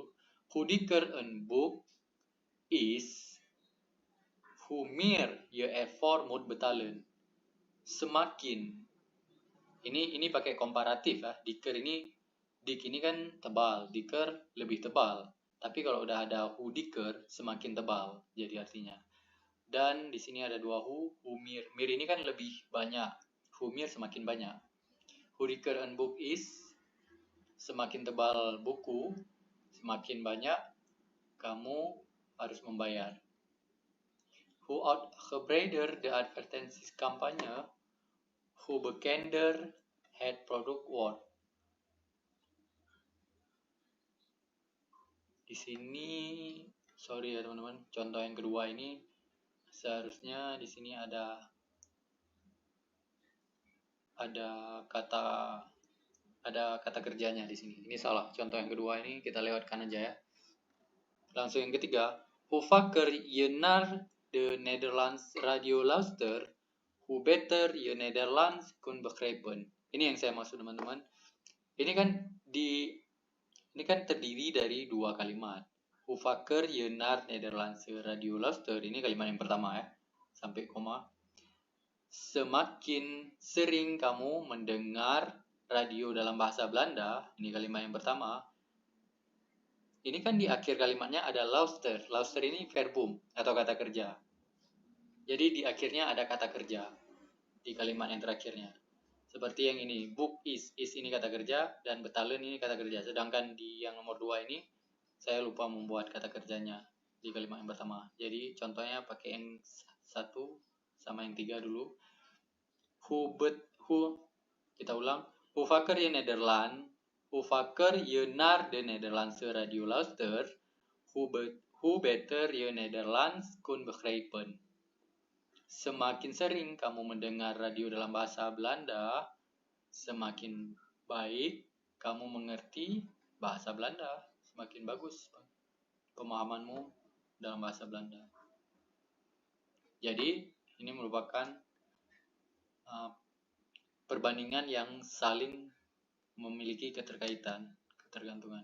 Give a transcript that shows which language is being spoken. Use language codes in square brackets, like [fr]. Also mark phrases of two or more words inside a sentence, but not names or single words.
[nl] Hoe dikker een boek is, hoe meer je ervoor moet betalen. [id] Semakin. Ini pakai komparatif ya. Dikker ini, dik ini kan tebal, dikker lebih tebal. Tapi kalau udah ada [nl] hoe dikker, [id] semakin tebal jadi artinya. Dan di sini ada dua [nl] hoe mir. [id] Mir ini kan lebih banyak. [nl] Hoe mir [id] semakin banyak. [nl] Hoe dikker een boek is, [id] semakin tebal buku, semakin banyak kamu harus membayar. [nl] Hoe uitgebreider de advertentiekampanje, hoe bekender het product wordt. [id] Di sini, sorry ya teman-teman, contoh yang kedua ini seharusnya di sini ada kata kerjanya di sini. Ini salah. Contoh yang kedua ini kita lewatkan aja ya. Langsung yang ketiga, [nl] hoe vaker je naar de Nederlands radio luister, hoe beter je Nederlands kunt begrijpen. [id] Ini yang saya maksud teman-teman. Ini kan terdiri dari dua kalimat. [nl] Hoe vaker je naar Nederlands radio luister, [id] ini kalimat yang pertama ya, sampai koma. Semakin sering kamu mendengar radio dalam bahasa Belanda, ini kalimat yang pertama. Ini kan di akhir kalimatnya ada luister. Luister ini verbum atau kata kerja. Jadi di akhirnya ada kata kerja di kalimat yang terakhirnya. Seperti yang ini, [nl] book is [id] ini kata kerja dan betalen ini kata kerja. Sedangkan di yang nomor 2 ini saya lupa membuat kata kerjanya di kalimat yang pertama. Jadi contohnya pakai yang 1 sama yang 3 dulu. Kita ulang. [nl] Hoe vaker je Nederland, hoe vaker je naar de Nederlandse radio luister, hoe beter je Nederlands kunt begrijpen. [id] Semakin sering kamu mendengar radio dalam bahasa Belanda, semakin baik kamu mengerti bahasa Belanda, semakin bagus pemahamanmu dalam bahasa Belanda. Jadi, ini merupakan perbandingan yang saling memiliki ketergantungan.